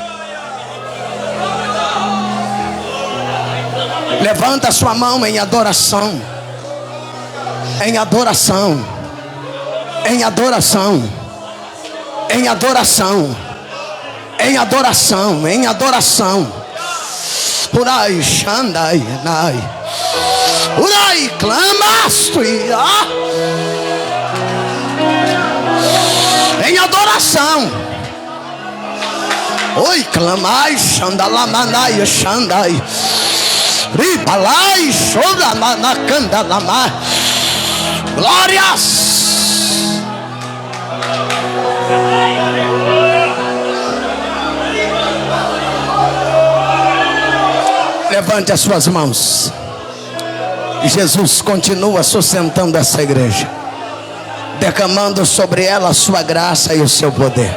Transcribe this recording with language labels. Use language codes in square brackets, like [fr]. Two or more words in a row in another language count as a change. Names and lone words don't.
[pt] Levanta a sua mão em adoração. Em adoração, em adoração, em adoração, em adoração, em adoração. Urai, Xandai, Nai, Urai, clamaste, em adoração. Oi, clamai, Xandalamanai, Xandai, Ribalai, Xodamanacandalama. Glórias. Levante as suas mãos. Jesus continua sustentando essa igreja, derramando sobre ela a sua graça e o seu poder.